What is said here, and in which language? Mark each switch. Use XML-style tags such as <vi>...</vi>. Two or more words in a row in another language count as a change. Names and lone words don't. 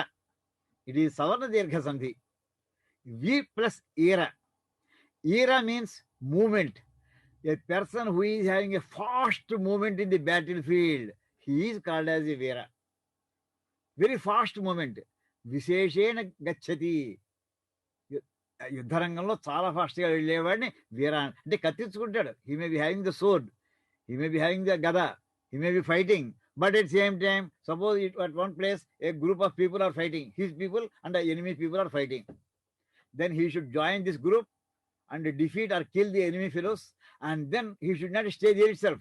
<en>It is Savarna Dirgha Sandhi. V plus Era. Era means movement. A person who is having a fast movement in the battlefield, he is called as a Veera. Very fast movement.</en> <sa>विशेषेण गच्छति.</sa> <te>యుద్ధరంగంలో చాలా ఫాస్ట్గా వెళ్ళేవాడిని వీర అంటే కత్తించుకుంటాడు.</te> <en>He may be having the sword, he may be having the gada, he may be fighting, but at the same time, suppose at one place a group of people are fighting, his people and the enemy people are fighting, then he should join this group and defeat or kill the enemy fellows, and then he should not stay there itself.</en>